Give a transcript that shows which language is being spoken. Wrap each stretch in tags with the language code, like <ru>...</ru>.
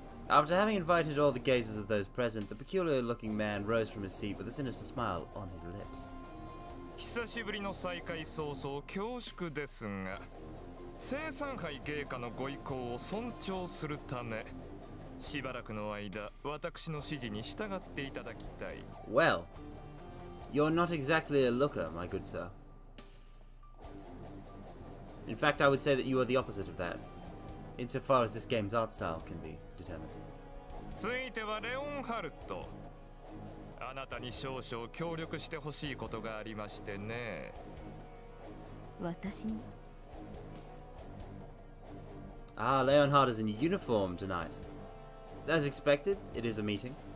<en>After having invited all the gazes of those present, the peculiar-looking man rose from his seat with a sinister smile on his lips.</en> <ja>久しぶりの再会早々恐縮ですが、生産杯芸家のご意向を尊重するため、しばらくの間、私の指示に従っていただきたい。</ja> <en>Well, you're not exactly a looker, my good sir. In fact, I would say that you are the opposite of that, insofar as this game's art style can be determined.</en> <ja>ついてはレオンハルト。あなたに少々協力してほしいことがありましてね。私に？</ja> <en>Ah, Leonhard is in uniform tonight. As expected, it is a meeting.</en>